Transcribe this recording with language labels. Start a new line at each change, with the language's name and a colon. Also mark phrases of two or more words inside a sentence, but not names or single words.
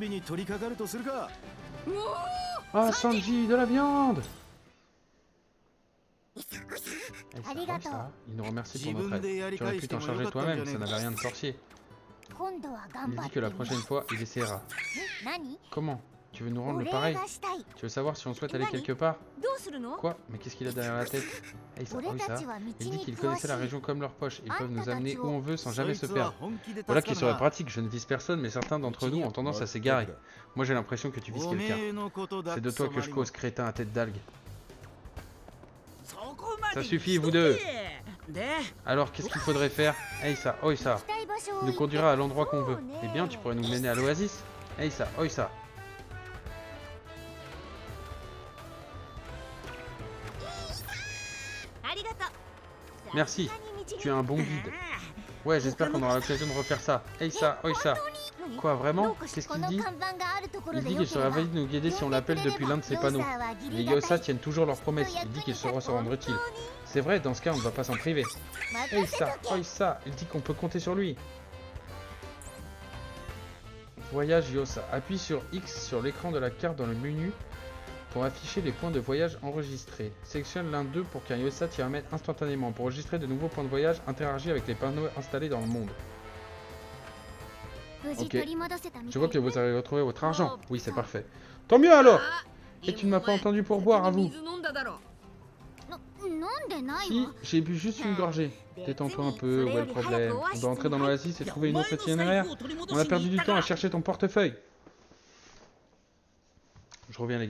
French: Ah, Sanji, de la viande! Ça, il nous remercie pour notre aide. Tu aurais pu t'en charger toi-même, ça n'avait rien de sorcier. Il dit que la prochaine fois, il essaiera. Comment? Tu veux nous rendre
Japanese: お
French: le
Japanese: 礼
French: pareil?
Japanese: がしたい。
French: Tu veux savoir si on souhaite aller Nani? quelque part?
Japanese: どうするの？
French: Quoi? Mais qu'est-ce qu'il a derrière la tête? Hey, ça,
Japanese: 俺 oh, た ça. ちは道
French: Il dit
Japanese: に
French: qu'ils
Japanese: 詳
French: connaissaient
Japanese: し
French: la
Japanese: い。
French: région comme leur poche. Ils Ah, peuvent nous t'as amener tu où on veut sans jamais
Japanese: そ
French: se
Japanese: いつは
French: perdre.
Japanese: 本気で助
French: Voilà
Japanese: か
French: qui
Japanese: る
French: serait
Japanese: な。
French: pratique. Je ne vise personne, mais certains d'entre nous ont tendance à s'égarer. Moi, j'ai l'impression que tu vises
Japanese: お
French: quelqu'un.
Japanese: めえのことだ
French: C'est
Japanese: って
French: de toi
Japanese: 染
French: que
Japanese: ま
French: je
Japanese: りも
French: cause, crétin à tête d'algue.
Japanese: そこまで
French: Ça
Japanese: に
French: suffit,
Japanese: しと
French: vous
Japanese: け。
French: deux.
Japanese: で、
French: Alors, qu'est-ce qu'il faudrait faire? Hey, ça, oi,
Japanese: 行 ça. きたい場所を
French: Il
Japanese: 言
French: nous
Japanese: って。
French: conduira à l'endroit qu'on veut.
Japanese: そうね。
French: Eh bien, tu pourrais nous mener à l'oasis. Hey, ça, oi, ça.
Japanese: ありがとう。
French: Merci.
Japanese: さすがに道
French: Tu es un bon guide. Ouais, j'espère qu'on aura l'occasion de refaire ça. Hey, ça, oi, ça.
Japanese: 何
French: Quoi, vraiment?
Japanese: どうかし
French: Qu'est-ce
Japanese: こ
French: qu'il
Japanese: の
French: dit?
Japanese: 看板があるところ
French: Il
Japanese: で
French: dit
Japanese: よ
French: qu'il
Japanese: け
French: serait
Japanese: れば
French: ravi de nous guider si on l'appelle depuis l'un de ses panneaux. Les Yosa tiennent toujours leurs promesses. Il dit qu'il saura se rendre utile. C'est vrai, dans ce cas, on ne va pas s'en priver. Hey, ça, oi, ça. Il dit qu'on peut compter sur lui. Voyage Yosa. Appuie sur X sur l'écran de la carte dans le menu pour afficher les points de voyage enregistrés. Sélectionne l'un d'eux pour qu'un Yosa t'y ramène instantanément. Pour enregistrer de nouveaux points de voyage, interagis avec les panneaux installés dans le monde. Ok. Je vois que vous avez retrouvé votre argent. Oui, c'est parfait. Tant mieux alors! Et tu ne m'as pas entendu pour boire à vous.
Japanese: 水飲んだだろ。飲んでない
French: Si,
Japanese: わ。
French: j'ai bu juste une gorgée. Détends-toi un peu, où est le problème? On doit entrer dans l'oasis et trouver une autre itinéraire. On a perdu du temps à chercher ton portefeuille. Je reviens les gars.